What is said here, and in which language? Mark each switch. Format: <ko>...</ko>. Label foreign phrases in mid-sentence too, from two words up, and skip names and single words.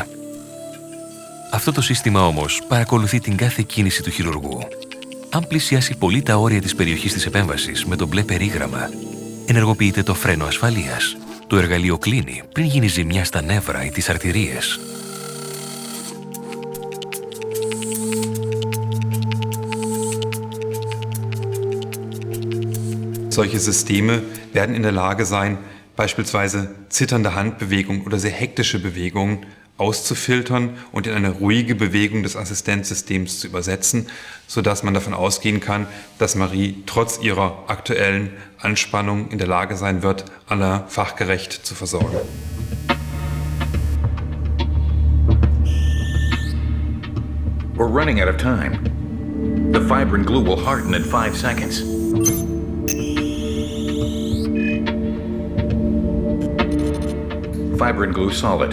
<el>Αυτό το σύστημα όμως παρακολουθεί την κάθε κίνηση του χειρουργού. Αν πλησιάσει πολύ τα όρια της περιοχής της επέμβασης με το μπλε περίγραμμα, ενεργοποιείται το φρένο ασφαλείας. Το εργαλείο κλείνει πριν γίνει ζημιά στα νεύρα ή τις αρτηρίες.</el> <de>Solche Systeme werden in der Lage sein, beispielsweise zitternde Handbewegungen oder sehr hektische Bewegungen auszufiltern und in eine ruhige Bewegung des Assistenzsystems zu übersetzen, sodass man davon ausgehen kann, dass Marie trotz ihrer aktuellen Anspannung in der Lage sein wird, Anna fachgerecht zu versorgen.</de> <en>We're running out of time. The fibrin glue will harden in 5 seconds. Fibrin glue solid.</en>